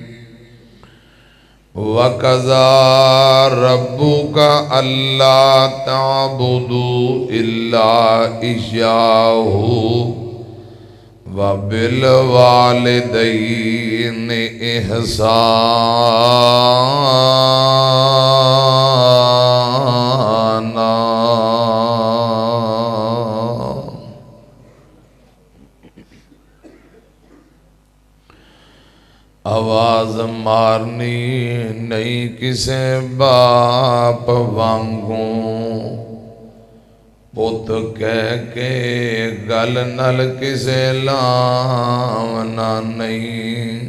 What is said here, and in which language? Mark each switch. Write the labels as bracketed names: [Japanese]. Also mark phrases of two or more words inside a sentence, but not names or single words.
[Arabic] وقضى ربك ألا تعبدوا إلا إياه وبالوالدين إحسانا. [Punjabi] آواز مارنی نہیں کسے باپ وانگوں، پت کہہ کے گل نال کسے لاونا نہیں.